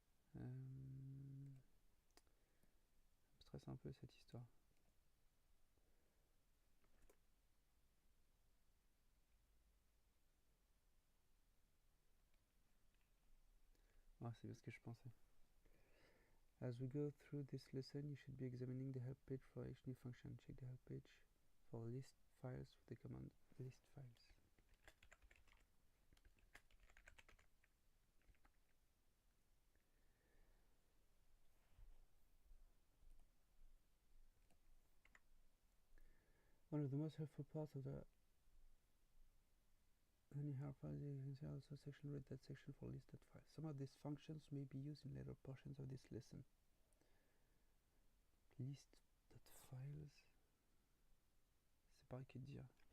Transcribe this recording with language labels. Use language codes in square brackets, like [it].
[fr] Ça me stresse un peu cette histoire. Ah, c'est bien ce que je pensais. [en] As we go through this lesson, you should be examining the help page for each new function. Check the help page for list files with the command list files. One of the most helpful parts of the help file is also section read that section for list.files. Some of these functions may be used in later portions of this lesson. [fr] List.files, c'est pareil que dire.